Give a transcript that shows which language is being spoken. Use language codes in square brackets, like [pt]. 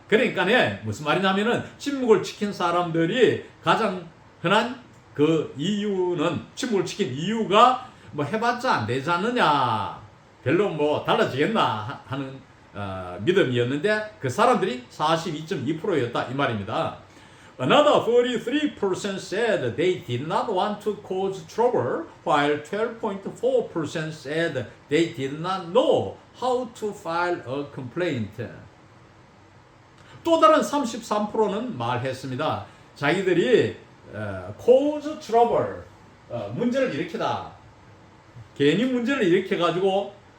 [ko] 그러니까 무슨 말이냐면은 침묵을 지킨 사람들이 가장 흔한 그 이유는, 침묵을 지킨 이유가 뭐 해봤자 안 되지 않느냐, 별로 뭐 달라지겠나 하는 믿음이었는데 그 사람들이 42.2%였다 이 말입니다. [en] Another 43% said they did not want to cause trouble, while 12.4% said they did not know how to file a complaint. [ko] 또 다른 33%는 말했습니다. 자기들이 [en] cause trouble, [ko] 문제를 일으키다, 괜히 문제를 일으켜가지고